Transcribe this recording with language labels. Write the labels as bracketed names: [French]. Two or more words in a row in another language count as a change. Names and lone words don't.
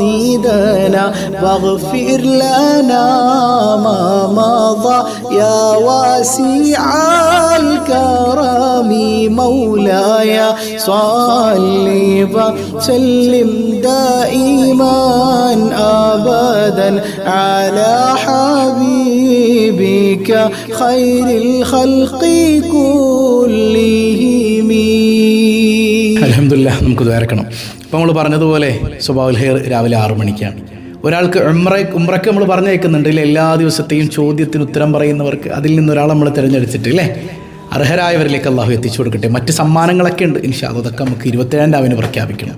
[Arabic] مقاصدنا واغفر لنا ما مضى يا واسع الكرم مولاي صل وسلم دائما أبدا على حبيبك خير الخلق كلهم. [Malayalam] അൽഹംദുലില്ലാഹ്, നമുക്ക് ദ്വാരക്കണം. അപ്പോൾ നമ്മൾ പറഞ്ഞതുപോലെ സ്വഭാവുൽ ഖൈർ രാവിലെ 6 മണിക്കാണ്. ഒരാൾക്ക് ഉംറയ്ക്ക് നമ്മൾ പറഞ്ഞേക്കുന്നുണ്ട് എല്ലാ ദിവസത്തെയും ചോദ്യത്തിന് ഉത്തരം പറയുന്നവർക്ക് അതിൽ നിന്നൊരാളെ നമ്മൾ തിരഞ്ഞെടുത്തിട്ട് അല്ലേ അർഹരായവരിലേക്ക് അള്ളാഹു എത്തിച്ചു കൊടുക്കട്ടെ. മറ്റ് സമ്മാനങ്ങളൊക്കെ ഉണ്ട് [Arabic] إن شاء الله, [Malayalam] അതൊക്കെ നമുക്ക് 27 രാവിന് പ്രഖ്യാപിക്കണം.